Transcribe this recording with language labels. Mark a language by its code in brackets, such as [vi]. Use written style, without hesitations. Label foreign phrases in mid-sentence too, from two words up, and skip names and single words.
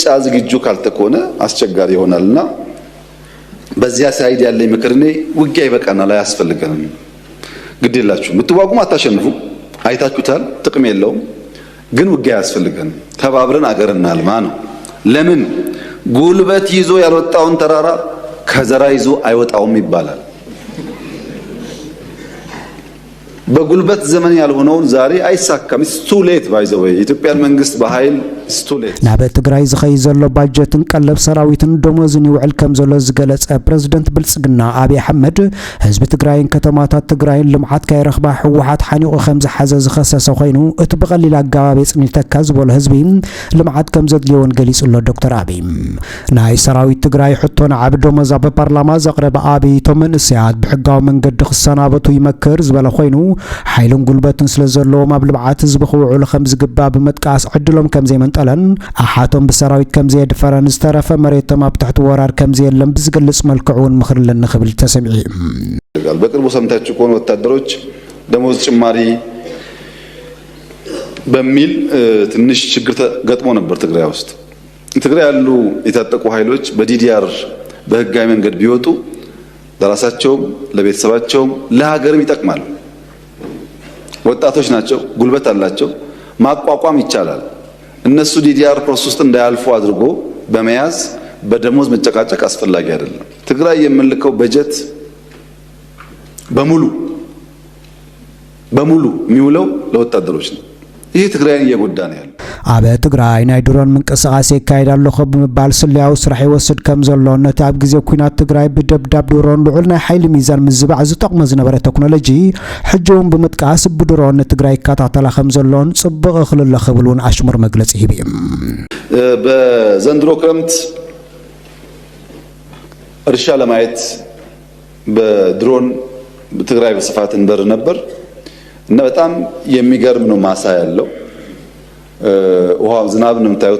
[am] ዝግጁ ካልተኮነ አስቸጋሪ ይሆናልና በዚያ ሳይድ ያለኝ ምክር እኔ ውጊያ ይበቃናል፣ አያስፈልገንም። ግድ የላችሁ ምትዋጉም አታሸንፉ፣ አይታችሁታል፣ ጥቅም የለውም። ግን ውጊያ አያስፈልገንም፣ ተባብረን አገር እናልማ ነው። ለምን ጉልበት ይዞ ያልወጣውን ተራራ ከዘራ ይዞ አይወጣውም ይባላል። በጉልበት ዘመን ያልሆነውን ዛሬ አይሳካም። [en] it's too late by the way [am] ኢትዮጵያን መንግስት በኃይል [en] it's too late [ti] ናብ ትግራይ ዝኸይ ዘሎ ባጀትን ቀለብ ሰራዊትን ደሞዝን ይውዕል ከም ዘሎ ዝገለጸ ፕሬዝደንት ብልጽግና አብይ አሕመድ ህዝቢ ትግራይን ከተማታት ትግራይን ልምዓት ካይረኽባ ሕወሓት ሓኒቑ ከም ዝሓዘ ዝኸሰሰ ኮይኑ እቲ ብቐሊል ኣገባብ የጽንተካ ዝበሎ ህዝቢ ልምዓት ከም ዘድልዮን ገሊጹሎ ዶክተር አብይ ናይ ሰራዊት ትግራይ ሕቶን ዓብ ደሞዝ ኣብ ፓርላማ ዘቕረበ አብይ ቶም መንእስያት ብሕጋዊ መንገዲ ክሰናበቱ ይመክር ዝበለ ኮይኑ ሓይልን ጉልበትን ስለዘለዎም ኣብ ልምዓት ህዝቢ ክውዕሉ ከም ዝግባእ በመጥቃስ ዕድሎም ከም ዘይመንጠለን ኣሓቶም ብሰራዊት ከም ዘየድፈረን ዝተረፈ መሬቶም ኣብ ትሕቲ ወራር ከም ዘየለም ብዝገልጽ መልክዑን ምኽርለን ክብል ተሰሚዑ። [am] በቅርቡ ሰምታችሁ ከሆነ ወታደሮች ደሞዝ ጭማሪ በሚል ትንሽ ችግር ገጥሞ ነበር ትግራይ ውስጥ። ትግራይ ያሉ የታጠቁ ኃይሎች በዲዲአር በህጋዊ መንገድ ቢወጡ ለራሳቸውም ለቤተሰባቸውም ለሀገርም ይጠቅማል። ወጣቶች ናቸው፣ ጉልበት አላቸው፣ ማቋቋም ይቻላል። እነሱ ዲዲአር ፕሮሰስ ውስጥ እንዳያልፉ አድርጎ በመያዝ በደሞዝ መጨቃጨቅ አስፈላጊ አይደለም። ትግራይ የምንልከው በጀት በሙሉ የሚውለው ለወታደሮች ነው። ይሄ ትግራይን እየጎዳ ነው ያለው። [ti] ኣብ ትግራይ ናይ ድሮን ምንቅስቃሴ ይካየዳሉ ብምባል ስልያዊ ስራሕ ይወስድ ከም ዘሎ ነቲ ኣብ ግዜ ኩናት ትግራይ ብደብዳብ ድሮን ልዑል ናይ ሓይሊ ሚዛን ምዝባዕ ዝጠቕሞ ዝነበረ ቴክኖሎጂ ሕጂውን ብምጥቃስ ብድሮን ትግራይ ይከታተላ ከም ዘሎን ጽቡቕ ክልለ ክብሉን ኣሽሙር መግለጺ ሂቡ። [am] በዘንድሮ ክረምት እርሻ ለማየት በድሮን በትግራይ በስፋት እንበር ነበር እና በጣም የሚገርም ነው ማሳ ያለው ውሃው ዝናብ ነው የምታዩት